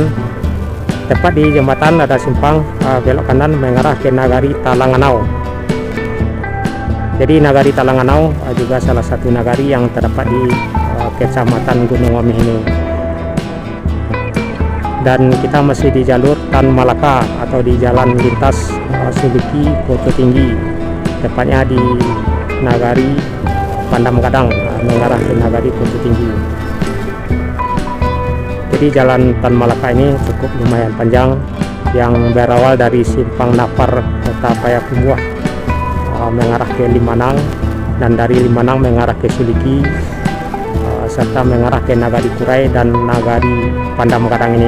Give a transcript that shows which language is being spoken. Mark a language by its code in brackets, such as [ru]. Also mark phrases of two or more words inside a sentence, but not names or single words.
[id] Tepat di jembatan ada simpang belok kanan mengarah ke Nagari Talanganau. Jadi Nagari Talanganau juga salah satu nagari yang terdapat di Kecamatan Gunung Ome ini. Dan kita masih di jalur Tan Malaka atau di jalan lintas Suliki Koto Tinggi, tepatnya di Nagari Pandam Gadang mengarah ke Nagari Koto Tinggi. Jadi jalan Tan Malaka ini cukup lumayan panjang, yang berawal dari Simpang Napar Kota Payakumbuh mengarah ke Limanang, dan dari Limanang mengarah ke Suliki serta mengarah ke Nagari Kurai dan Nagari Pandam Gadang ini.